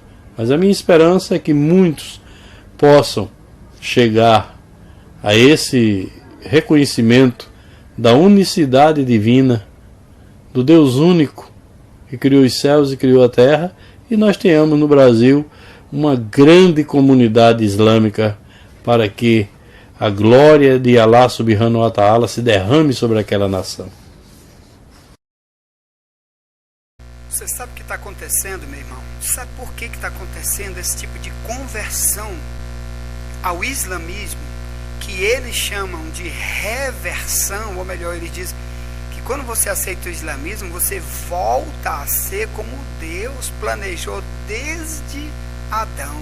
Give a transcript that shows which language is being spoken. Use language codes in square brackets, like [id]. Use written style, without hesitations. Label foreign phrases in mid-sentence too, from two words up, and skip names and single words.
[pt] Mas a minha esperança é que muitos possam chegar a esse reconhecimento da unicidade divina, do Deus único que criou os céus e criou a terra, e nós tenhamos no Brasil uma grande comunidade islâmica para que a glória de Allah [ar] سبحانه وتعالى [pt] se derrame sobre aquela nação. Você sabe o que está acontecendo, meu irmão? Sabe por que está acontecendo esse tipo de conversão ao islamismo, que eles chamam de reversão, ou melhor, eles dizem que quando você aceita o islamismo, você volta a ser como Deus planejou desde Adão.